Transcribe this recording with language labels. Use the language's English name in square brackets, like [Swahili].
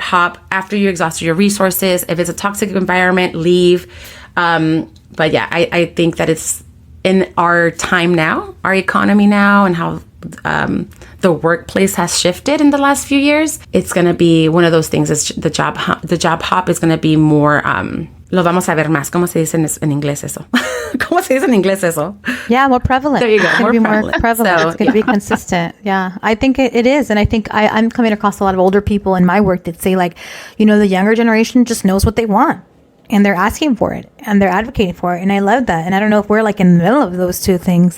[English] Hop after you exhausted your resources. If it's a toxic environment, leave. But yeah, I think that it's in our time now, our economy now, and how the workplace has shifted in the last few years. It's going to be one of those things. Is the job hop is going to be more. [Spanish] Lo vamos a ver más. ¿Cómo se dice en inglés eso? ¿Cómo se dice en inglés eso? [English] Yeah, more prevalent. There you go. It's going to be more prevalent. So, it's going to be consistent. Yeah, I think it is. And I think I'm coming across a lot of older people in my work that say like, the younger generation just knows what they want. And they're asking for it and they're advocating for it. And I love that. And I don't know if we're like in the middle of those two things.